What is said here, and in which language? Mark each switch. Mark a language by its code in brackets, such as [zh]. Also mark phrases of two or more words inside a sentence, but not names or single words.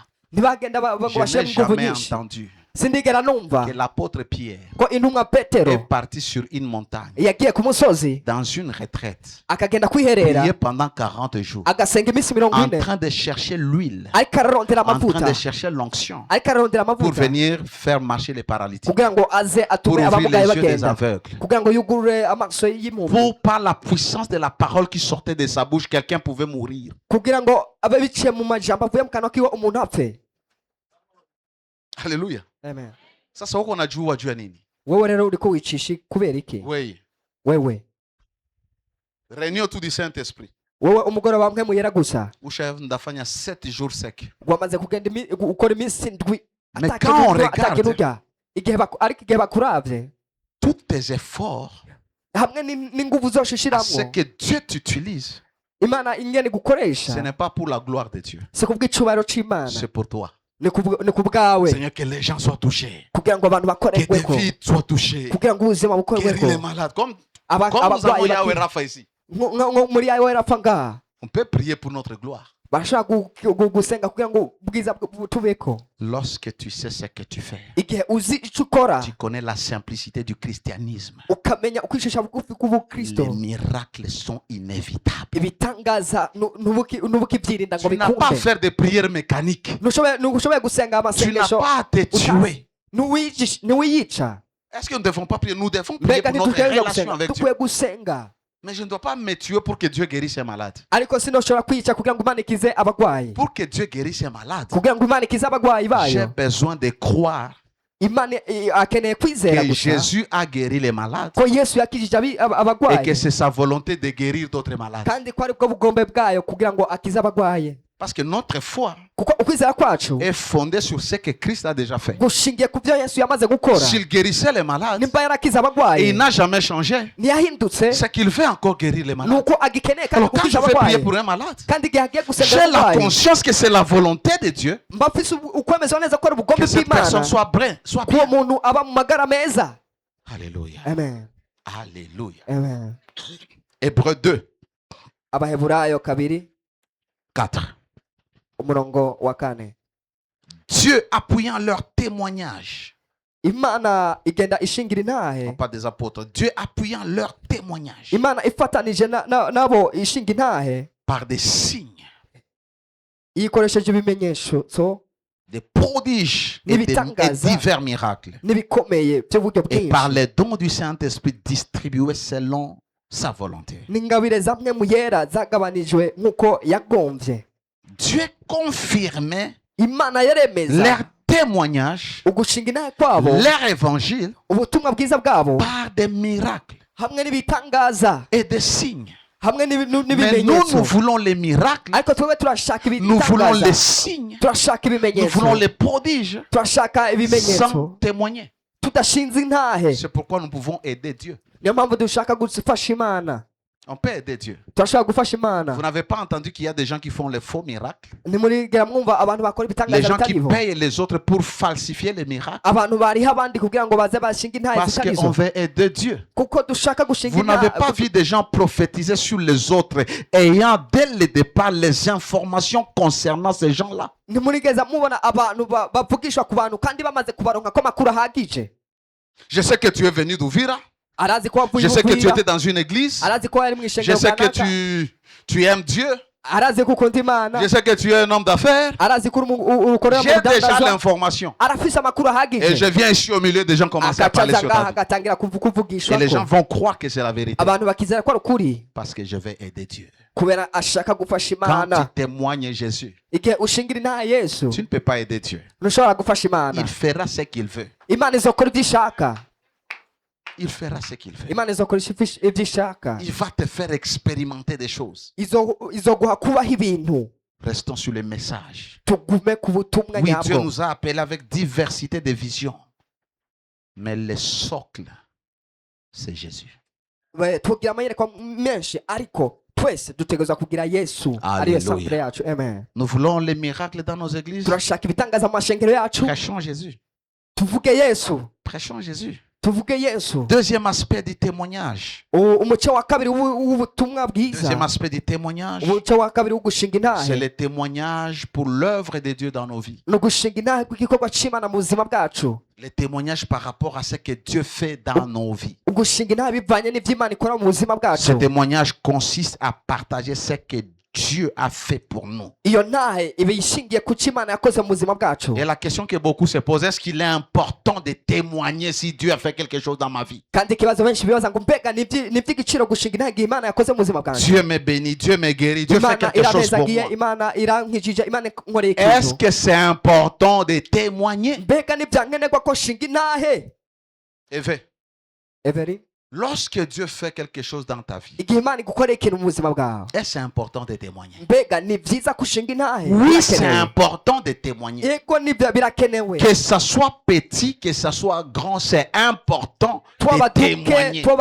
[fr] Je n'ai jamais entendu que l'apôtre Pierre est parti sur une montagne, dans une retraite, prier pendant 40 jours, en train de chercher l'huile, en train de chercher l'onction pour venir faire marcher les paralytiques, pour ouvrir les yeux des aveugles, pour par la puissance de la parole qui sortait de sa bouche, quelqu'un pouvait mourir. Alléluia. Amen. [sw] Sasa huko unajua nini? [rn] wowe rero uriko wicisha kubera iki? [fr] Oui. [rn] Wewe [fr] Réunion tout du Saint-Esprit. [rn] wowe umugoroba wamwe muyera gusa Ushaje ndafanya [fr] 7 jours sec. [rn] wamaze kugenda ukora iminsi ndwi [fr] Mais quand on regarde [rn] ariko igihe bakuravye [fr] tous tes efforts [rn] hamwe n'inguvu zose [fr] à [rn] ushiramwo [fr] ce que Dieu t'utilise, [rn] Imana ingene gukoresha [fr] ce n'est pas pour la gloire de Dieu. [rn] si kubw'icubahiro c'Imana, [fr] C'est pour toi. [rn] ni kubwawe, [fr] Seigneur, que les gens soient touchés. [rn] kugira ngo abantu [fr] Que des [rn] bakorerweko, [fr] vies soient touchées. [rn] kugira ngo ubuzima [fr] Guérir [rn] bukorerweko, [fr] les malades. Comme nous avons [rn] abarwayi [fr] Yahweh Rapha ici. [rn] nko muri yawe rapfa ngaha [fr] On peut prier pour notre gloire. [rn] barashobora gusenga kugira ngo ubwiza butubeko. [fr] Lorsque tu sais ce que tu fais, [rn] Igihe uzi ico ukora, [fr] tu connais la simplicité du christianisme. [rn] ukamenya ukwishisha bugufi k'ubukristo, [fr] Les miracles sont inévitables. [rn] ibitangaza n'ubukivyirinda ngo [fr] Tu n'as pas à [rn] bikunde. [fr] faire des prières mécaniques. [rn] Ntushoboye gusenga [fr] Tu n'as [rn] amasengesho [fr] pas à te tuer. [rn] ntiwiyica. [fr] Est-ce que nous ne devons pas prier? Nous devons prier [rn] Mbega [fr] pour notre [rn] ntitugerageza [fr] relation [rn] gusenga, [fr] avec Dieu. [rn] dukwiye gusenga, [fr] Mais je ne dois pas me tuer pour que Dieu guérisse les malades. [rn] ariko sinoshobora kwica kugira ngo Imana ikize abagwayi. [fr] Pour que Dieu guérisse les malades, [rn] Kugira ngo Imana ikize abagwayi [fr] j'ai [rn] bayo, [fr] besoin de croire [rn] Imana akeneye kwizera [fr] que [rn] gusa [fr] Jésus a guéri les malades [rn] ko Yesu yakijije [fr] et que [rn] abagwayi, [fr] c'est sa volonté de guérir d'autres malades. [rn] kandi ko ari bwo bugombe bwayo kugira ngo akize abagwayi. [fr] Parce que notre foi [rn] Kuko ukwizera kwacu [fr] est fondée sur ce que Christ a déjà fait. [rn] gushingiye ku byo Yesu yamaze gukora. [fr] S'il guérissait les malades, [rn] Nimba yarakize [fr] et [rn] abagwayi [fr] il n'a jamais changé, [rn] ntiyahindutse, [fr] c'est qu'il veut encore guérir les malades. [rn] nuko agikeneye kandi [fr] Alors quand [rn] gukiza [fr] je vais prier [rn] abagwayi, [fr] pour un malade, [rn] kandi igihe agiye gusenga [fr] j'ai la [rn] abagwayi [fr] conscience que c'est la volonté de Dieu [rn] mba mfise ukwemeza neza ko ari ubugombe [fr] que cette personne [rn] bw'Imana [fr] soit [rn] ko uwo [fr] bien. [rn] muntu aba mu magara meza. [fr] Alléluia. Amen. Alléluia. Amen. Hébreux 2, [rn] Abaheburayo [fr] 4. [rn] umurongo wa 4. [fr] Dieu appuyant leur témoignage, [rn] Imana igenda ishingira [fr] non [rn] intahe, [fr] pas des apôtres, Dieu appuyant leur témoignage [rn] Imana ifatanije nabo ishinga intahe, [fr] par des signes, [rn] iyikoresheje ibimenyetso [fr] des prodiges et [rn] N'ibitangaza. [fr] divers miracles, [rn] n'ibikomeye by'uburyo [fr] et par [rn] bwinshi [fr] les dons du Saint-Esprit distribués selon sa volonté. [rn] n'ingabire zamwe mu yera zagabanijwe nk'uko yagomvye. [fr] Dieu confirmait [rn] Imana yaremeza [fr] leur témoignage, [rn] ugushinga intahe kwabo, [fr] leur évangile, [rn] ubutumwa bwiza bwabo, [fr] par des miracles [rn] hamwe n'ibitangaza, [fr] et des signes. [rn] hamwe [fr] Mais nous, [rn] n'ibimenyetso. [fr] nous voulons les miracles, [rn] Ariko twebwe turashaka [fr] nous voulons les [rn] ibitangaza, [fr] signes, [rn] turashaka [fr] nous [rn] ibimenyetso, [fr] voulons les prodiges [rn] turashaka [fr] sans [rn] ibimenyetso [fr] témoigner. [rn] tudashinze intahe. [fr] C'est pourquoi nous pouvons aider Dieu. [rn] Niyo mpamvu dushaka gufasha Imana, [fr] On peut aider Dieu. [rn] turashaka gufasha Imana. [fr] Vous n'avez pas entendu qu'il y a des gens qui font les faux miracles? [rn] Ntimurigera mwumva abantu bakora [fr] Les [rn] ibitangaza [fr] gens qui [rn] bitariho, [fr] payent les autres pour falsifier les miracles? [rn] abantu bariho abandi kugira ngo baze bashinga intahe [fr] Parce qu'on [rn] zitarizo, [fr] veut aider Dieu. [rn] kuko dushaka gushinga [fr] Vous n'avez pas vu des gens prophétiser sur les autres, ayant dès le départ les informations concernant ces gens-là. [rn] ntimurigeza mubona abantu bavugishwa ku bantu kandi bamaze kubaronka ko makuru ahagije. [fr] Je sais que tu es venu d'Ouvira. [rn] Arazi ko wavuye [fr] Je sais que tu [rn] Uvira, [fr] étais dans une église. [rn] arazi ko yari mu [fr] Je [rn] ishengero [fr] sais que [rn] kanaka, [fr] tu aimes Dieu. [rn] arazi ko ukunda Imana, [fr] Je sais que tu es un homme d'affaires. [rn] arazi ko ukorera mu [fr] J'ai déjà [rn] rudandazwa, [fr] l'information. [rn] arafise amakuru [fr] Et je [rn] ahagije, [fr] viens ici au milieu des gens commencer à parler [rn] akacaza [fr] sur [rn] ngaha [fr] ta vie. [rn] agatangira kuvugishwa [fr] Et les gens [rn] ko [fr] vont croire que c'est la vérité. [rn] abantu bakizera ko ari ukuri, [fr] Parce que je vais aider Dieu. [rn] kubera ashaka gufasha [fr] Quand [rn] Imana. [fr] tu témoignes Jésus, [rn] Igihe ushingira intahe Yesu [fr] tu ne peux pas aider Dieu. [rn] ntushobora gufasha Imana. [fr] Il fera ce qu'il veut. [rn] Imana izokora ibyo ishaka, [fr] Il fera ce qu'il veut. [rn] Imana izokora ibyo ishaka, [fr] Il va te faire expérimenter des choses. [rn] izoguha kubaho ibintu. [fr] Restons sur le message. [rn] Tugume ku butumwa [fr] Oui, Dieu [rn] nyabwo. [fr] nous a appelés avec diversité de visions. Mais le socle, c'est Jésus. [rn] Tugira amayerekwa menshi, ariko twese dutegerezwa kugira Yesu ariyo centre yacu. [fr] Amen. Nous voulons les miracles dans nos églises. [rn] Turashaka ibitangaza mu mashengero yacu, [fr] Prêchons Jésus. [rn] tuvuge Yesu, [fr] Prêchons Jésus. [rn] tuvuge Yesu. [fr] Deuxième aspect du témoignage. [rn] Umuco wa kabiri w'ubutumwa bwiza, [fr] Deuxième aspect du témoignage, [rn] umuco wa kabiri wo gushinga [fr] c'est [rn] intahe, [fr] le témoignage pour l'œuvre de Dieu dans nos vies. [rn] ni ugushinga intahe kw'igikorwa c'Imana mu buzima bwacu, [fr] Le témoignage par rapport à ce que Dieu fait dans nos vies. [rn] ugushinga intahe bivanye n'ivyo Imana ikora mu buzima [fr] Ce [rn] bwacu. [fr] témoignage consiste à partager ce que Dieu a fait pour nous. [rn] Iyo ntahe iba ishingiye ku cyo Imana yakoze mu buzima bwacu. [fr] Et la question que beaucoup se posent, est-ce qu'il est important de témoigner si Dieu a fait quelque chose dans ma vie? [rn] Kandi ikibazo benshi bibaza ngo mbega ni iby'igiciro gushinga intahe igihe Imana yakoze mu buzima bwanjye. [fr] Dieu me bénit, Dieu me guérit, Dieu fait [rn] Imana [fr] quelque chose pour [rn] irabezagiye, [fr] moi. [rn] Imana irankijije, Imana inkoreye [fr] Est-ce [rn] ikintu. [fr] que c'est important de témoigner? [rn] Mbega nibyankenerwa ko nshinga intahe? Every. [fr] Lorsque Dieu fait quelque chose dans ta vie, est-ce important de témoigner? Oui, c'est important de témoigner. Que ça soit petit, que ça soit grand, c'est important de témoigner.